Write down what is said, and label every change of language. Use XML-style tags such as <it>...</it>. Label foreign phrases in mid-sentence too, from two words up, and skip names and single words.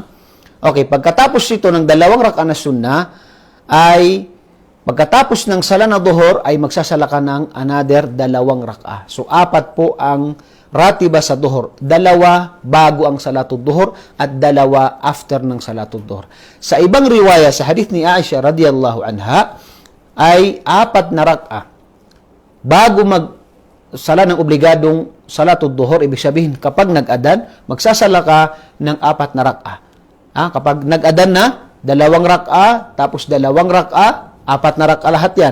<tl>Okay, pagkatapos ito ng 2 rak'a na sunnah, ay pagkatapos ng sala na duhur, ay magsasala ka ng another 2 rak'a. So, 4 po ang ratiba sa duhur. 2 bago ang</tl> <ar>صلاة الظهر</ar> <tl>at 2 after ng</tl> <ar>صلاة الظهر.</ar> <tl>Sa ibang riwaya, sa hadith ni Aisha</tl> <ar>رضي الله عنها,</ar> <tl>ay 4 na rak'a bago magsala ng obligadong</tl> <ar>صلاة الظهر.</ar> <tl>Ibig sabihin, kapag nag-adhan, magsasala ka ng 4 na rak'a. Kapag nag-adhan na, 2 rak'a, tapos 2 rak'a, 4 na rak'a lahat yan.</tl>